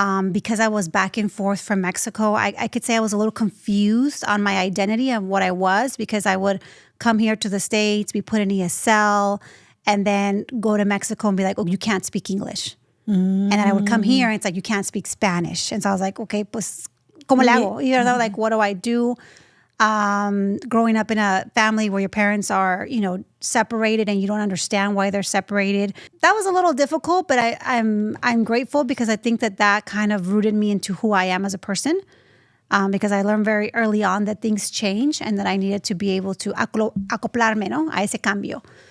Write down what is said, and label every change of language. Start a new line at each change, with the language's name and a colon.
English: Because I was back and forth from Mexico, I could say I was a little confused on my identity and what I was, because I would come here to the States, be put in ESL, and then go to Mexico and be like, oh, you can't speak English. And then I would come here and it's like, you can't speak Spanish. And so I was like, okay,
Spanish: pues, ¿cómo le hago?
English: You know, like, what do I do? Growing up in a family where your parents are, separated and you don't understand why they're separated. That was a little difficult, but I'm grateful because I think that kind of rooted me into who I am as a person. Because I learned very early on that things change and that I needed to be able to
Spanish: acoplarme, a ese cambio.